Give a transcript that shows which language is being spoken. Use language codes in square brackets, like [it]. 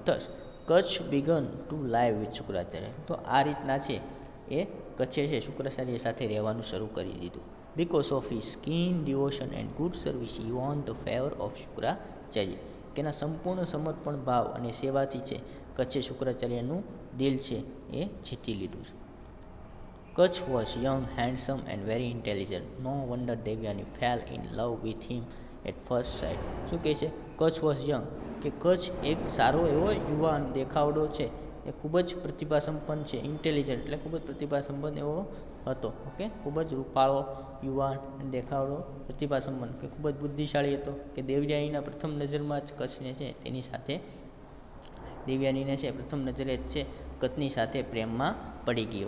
[en] Thus Kacha began to live with Shukracharya. [gu] તો આ રીતના છે એ કચ્છે છે શુક્રાચાર્ય સાથે રહેવાનું શરૂ કરી દીધું. [en] Because of his keen devotion and good service he won the favour of Shukracharya. [gu] કે એના સંપૂર્ણ સમર્પણ ભાવ અને સેવાથી છે કચ્છે શુક્રાચાર્યનું દિલ છે એ જીતી લીધું છે. [en] Kutch was young, handsome and very intelligent. No wonder Devyani fell in love with him at first sight. [gu] શું કહે છે, [en] Kacha was young, [gu] કે કચ્છ એક સારો એવો યુવાન દેખાવડો છે, એ ખૂબ જ પ્રતિભાસંપન્ન છે. ઇન્ટેલિજન્ટ એટલે ખૂબ જ પ્રતિભાસંપન્ન એવો હતો. ઓકે, ખૂબ જ રૂપાળો યુવાન દેખાવડો, પ્રતિભાસંપન્ન કે ખૂબ જ બુદ્ધિશાળી હતો. કે દેવયાનીના પ્રથમ નજરમાં જ કચ્છને છે તેની સાથે દેવયાનીને છે પ્રથમ નજરે જ છે કચ્છની સાથે પ્રેમમાં પડી ગઈ.